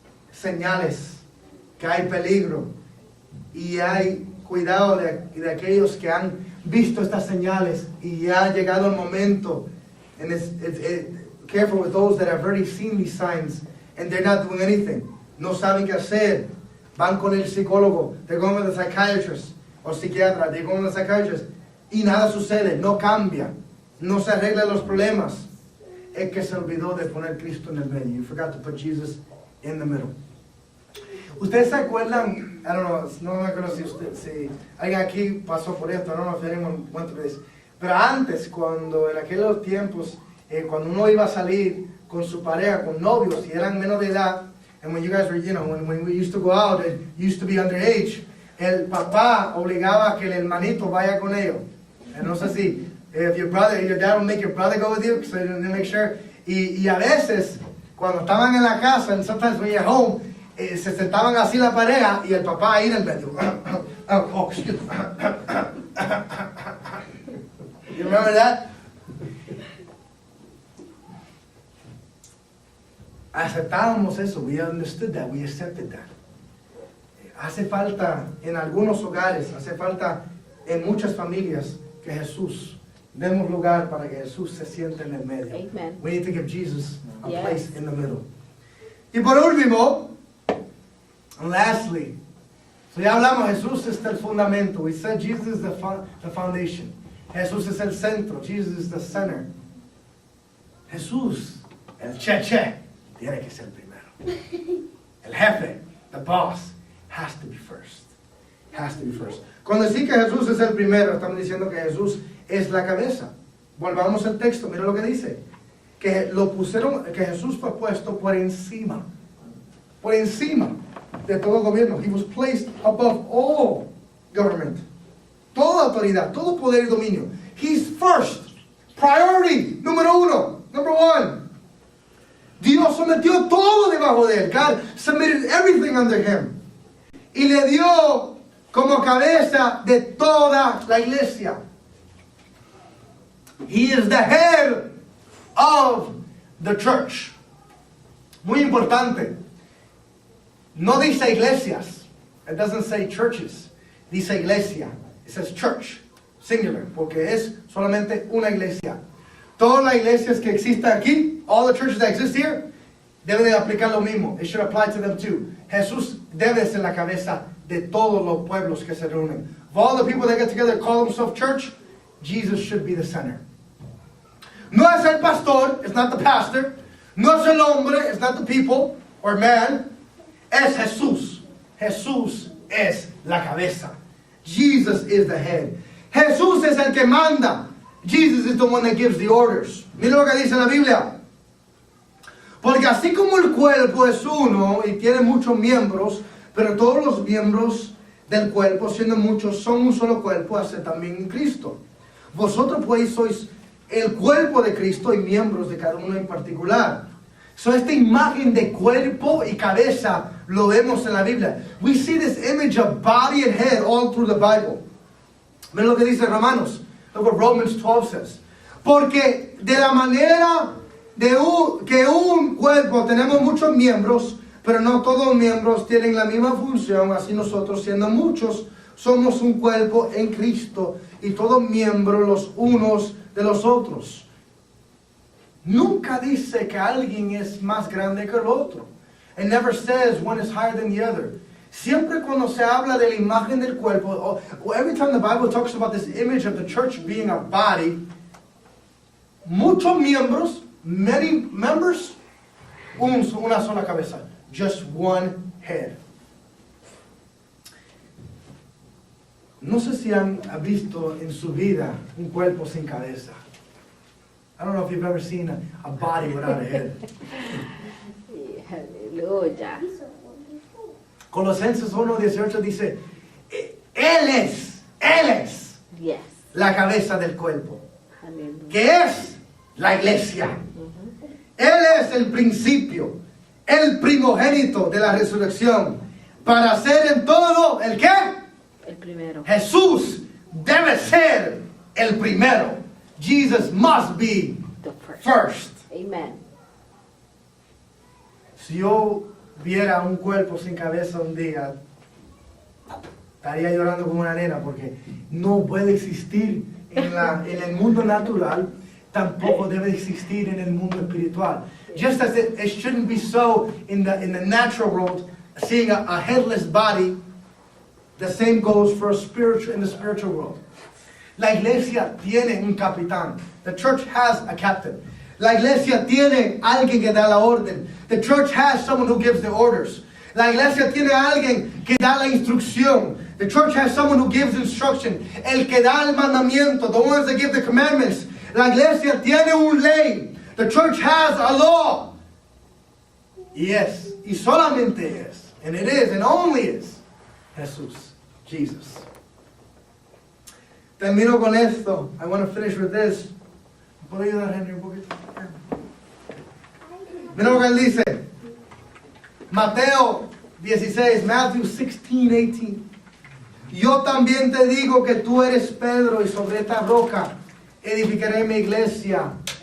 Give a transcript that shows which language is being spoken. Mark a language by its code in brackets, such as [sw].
[es] Señales que hay peligro y hay cuidado de aquellos que han visto estas señales y ya ha llegado el momento. [en] And careful with those that have already seen these signs and they're not doing anything. [es] No saben qué hacer. Van con el psicólogo. [en] They're going with the psychiatrist. [es] O psiquiatra, [en] they're going with the psychiatrist. [es] Y nada sucede, no cambia. No se arreglan los problemas. Es que se olvidó de poner Cristo en el medio. [en] You forgot to put Jesus in the middle. [es] ¿Ustedes se acuerdan? [en] I don't know, [es] no me acuerdo si alguien aquí pasó por esto, no [en] if anyone went through this. [es] Pero antes, cuando en aquellos tiempos, cuando uno iba a salir con su pareja, con novios, y eran menor de edad, [en] and when you guys were, you know, when we used to go out, it used to be underage, [es] el papá obligaba a que el hermanito vaya con ellos. [en] And [es] no sé si, [en] if your dad will make your brother go with you, so to make sure. [es] Y a veces, cuando estaban en la casa, [en] and sometimes when you're home, [es] se sentaban así la pareja y el papá ahí en el medio. [en] Oh, excuse me. You remember that? [es] Aceptábamos eso. [en] We understood that. We accepted that. [es] Hace falta en algunos hogares, hace falta en muchas familias que Jesús, demos lugar para que Jesús se siente en el medio. [en] Amen. We need to give Jesus a Yes. place in the middle. [es] Y por último, [en] and lastly, so [es] ya hablamos, Jesús es el fundamento. [en] We said Jesus is the foundation. [es] Jesús es el centro. [en] Jesus is the center. [es] Jesús, el cheche, tiene que ser primero. El jefe, [en] the boss, has to be first. Has to be first. [es] Cuando decimos que Jesús es el primero, estamos diciendo que Jesús es la cabeza. Volvamos al texto, mira lo que dice. Que que Jesús fue puesto por encima de todo gobierno. [en] He was placed above all government. [es] Toda autoridad, todo poder y dominio. [en] He's first. Priority, [es] número uno. [en] Number one. [es] Dios sometió todo debajo de él. [en] God submitted everything under him. [es] Y le dio como cabeza de toda la iglesia. [en] He is the head of the church. [es] Muy importante. No dice iglesias. [en] It doesn't say churches. [es] Dice iglesia. [en] It says church. Singular. [es] Porque es solamente una iglesia. Todas las iglesias que existen aquí, [en] all the churches that exist here, [es] deben de aplicar lo mismo. [en] It should apply to them too. [es] Jesús debe ser la cabeza de todos los pueblos que se reúnen. [en] Of all the people that get together and call themselves church, Jesus should be the center. [es] No es el pastor, [en] it's not the pastor. [es] No es el hombre, [en] it's not the people or man. [es] Es Jesús. Jesús es la cabeza. [en] Jesus is the head. [es] Jesús es el que manda. [en] Jesus is the one that gives the orders. [es] Mira lo que dice la Biblia. Porque así como el cuerpo es uno y tiene muchos miembros, pero todos los miembros del cuerpo, siendo muchos, son un solo cuerpo, así también en Cristo. Vosotros pues sois el cuerpo de Cristo y miembros de cada uno en particular. So, esta imagen de cuerpo y cabeza lo vemos en la Biblia. [en] We see this image of body and head all through the Bible. [es] Ven lo que dice Romanos. [en] Look what Romans 12 says. [es] Porque de la manera que un cuerpo tenemos muchos miembros, pero no todos los miembros tienen la misma función, así nosotros, siendo muchos, somos un cuerpo en Cristo y todos miembros los unos de los otros. Nunca dice que alguien es más grande que el otro. [en] It never says one is higher than the other. [es] Siempre cuando se habla de la imagen del cuerpo, [en] or every time the Bible talks about this image of the church being a body, [es] muchos miembros, [en] many members, [es] una sola cabeza, [en] just one head. [es] No sé si han visto en su vida un cuerpo sin cabeza. [en] I don't know if you've ever seen a body without a head. [es] Aleluya. Colosenses 1:18 dice, Él es [en] Yes. [es] la cabeza del cuerpo, Aleluya. que es la iglesia. Él es el principio, el primogénito de la resurrección, para ser en todo, ¿el qué? El primero. Jesús debe ser el primero. [en] Jesus must be The first. Amen. [es] Si yo viera un cuerpo sin cabeza un día, estaría llorando como una nena, porque no puede existir en el mundo natural, tampoco debe existir en el mundo espiritual. [en] Just as it shouldn't be so in the natural world, seeing a headless body, the same goes for in the spiritual world. [es] La iglesia tiene un capitán. [en] The church has a captain. [es] La iglesia tiene alguien que da la orden. [en] The church has someone who gives the orders. [es] La iglesia tiene alguien que da la instrucción. [en] The church has someone who gives instruction. [es] El que da el mandamiento. [en] The ones that give the commandments. [es] La iglesia tiene un ley. [en] The church has a law. Yes, [es] y solamente es, [en] and it is, and only is, Jesús, Jesus. [es] Termino con esto. [en] I want to finish with this. [es] ¿Puedo ayudar a Henry un poquito? Mira lo que él dice. Mateo 16, Matthew 16:18. Yo también te digo que tú eres Pedro y sobre esta roca edificaré mi iglesia.